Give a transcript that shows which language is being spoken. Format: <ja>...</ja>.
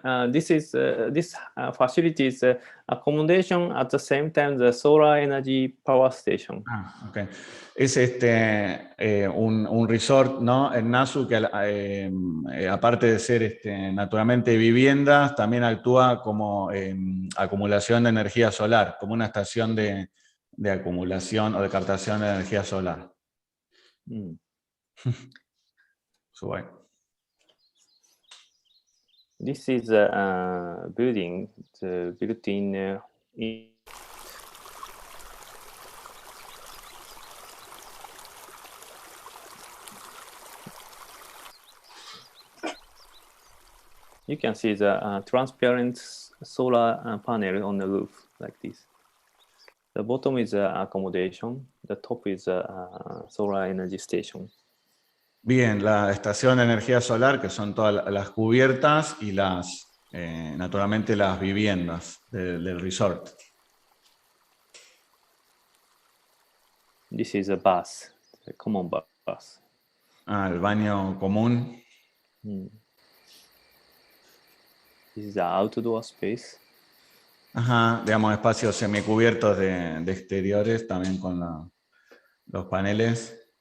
<en>This facility is accommodation at the same time the solar energy power station.</en> <es>Okay. Es un resort, ¿no? En Nasu que aparte de ser naturalmente viviendas, también actúa como acumulación de energía solar, como una estación de acumulación o de captación de energía solar.</es> <en>This is a building built in you can see the transparent solar panel on the roof like this. The bottom is accommodation, the top is solar energy station.</en> <es>Bien, la estación de energía solar, que son todas las cubiertas y naturalmente las viviendas del resort.</es> <en>This is a bath, a common bath.</en> <es>El baño común.</es> <en>This is the outdoor space.</en> <es>Ajá, digamos, espacios semicubiertos de exteriores, también con los paneles.</es>